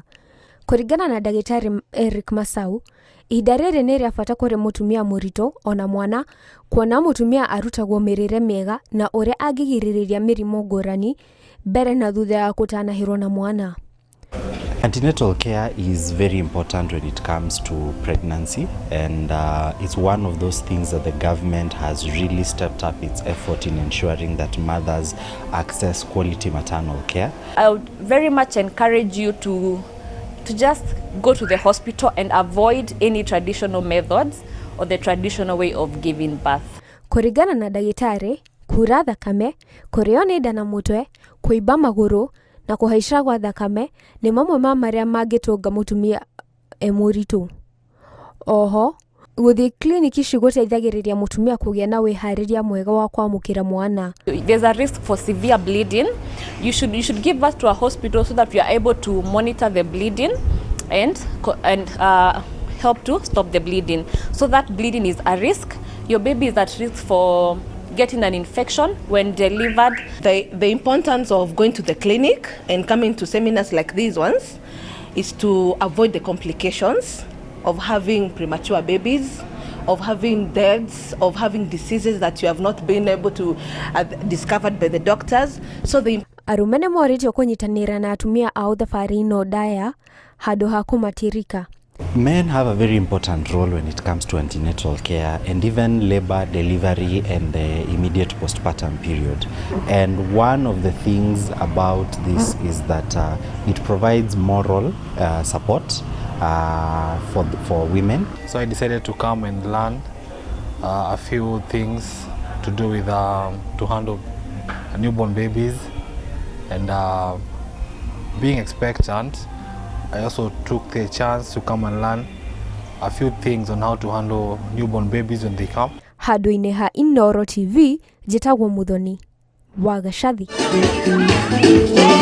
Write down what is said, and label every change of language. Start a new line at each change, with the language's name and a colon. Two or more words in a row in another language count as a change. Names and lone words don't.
Kikuyu: Kũringana na ndagĩtarĩ Eric Masau, ihinda rĩrĩ nĩ rĩa bata kũrĩ mũtumia mũritũ ona mwana, kuona mũtumia arutagwo mĩrĩre mĩega na ũrĩa angĩgirĩrĩria mĩrimũ ngũrani mbere na thutha ya gũtanahĩrwo na mwana.
English: Antenatal care is very important when it comes to pregnancy, and it's one of those things that the government has really stepped up its effort in ensuring that mothers access quality maternal care. I would very much encourage you to just go to the hospital and avoid any traditional methods or the traditional way of giving birth.
Kikuyu: Kũringana na ndagĩtarĩ, kura thakame, kũrĩo nĩ nda na mũtwe, kũimba magũrũ na kũhaica gwa thakame nĩ mamwe ma marĩa mangĩtũnga mũtumia mũritũ. Oho, gũthiĩ kliniki ici gũteithagĩrĩria mũtumia kũgĩa na wĩharĩria mwega wa kwamũkĩra mwana.
English: There's a risk for severe bleeding. You should give birth to a hospital so that we are able to monitor the bleeding and help to stop the bleeding. So that bleeding is a risk. Your baby is at risk for getting an infection when delivered. The importance of going to the clinic and coming to seminars like these ones is to avoid the complications of having premature babies, of having deaths, of having diseases that you have not been able to discovered by the doctors. So
Kikuyu: arũme nĩ moretio kũnyitanĩra na atumia ao thabarĩ ĩno ndaya handũ ha kũmatirika.
English: Men have a very important role when it comes to antenatal care and even labor, delivery and the immediate postpartum period. And one of the things about this is that it provides moral support for women. So I decided to come and learn a few things to do with to handle newborn babies and being expectant. I also took the chance to come and learn a few things on how to handle newborn babies when they come.
Kikuyu: Handũ-inĩ ha Inooro TV, njĩtagwo Muthoni wa Gacathi.